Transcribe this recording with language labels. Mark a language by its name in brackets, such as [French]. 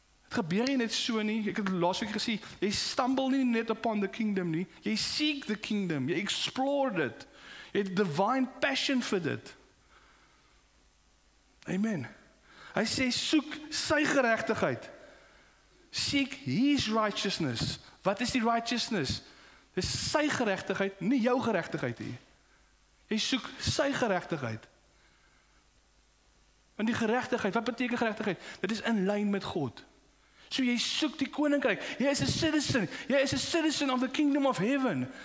[Afrikaans] Het gebeur nie net so nie. Ek het laasweek gesê, jy stumble nie net [English] upon the kingdom [Afrikaans] nie. Jy seek the kingdom, jy explore dit. Jy het [English] divine passion [Afrikaans] vir dit. Amen. Hy sê, soek sy geregtigheid. [English] Seek his righteousness. [Afrikaans] Wat is die righteousness? Dis sy geregtigheid, nie jou geregtigheid nie. Jy soek sy geregtigheid. Want die geregtigheid, wat beteken geregtigheid? Dit is in lyn met God. So jy soek die koninkryk. Jy is 'n citizen. Jy is 'n citizen [English] of the kingdom of heaven.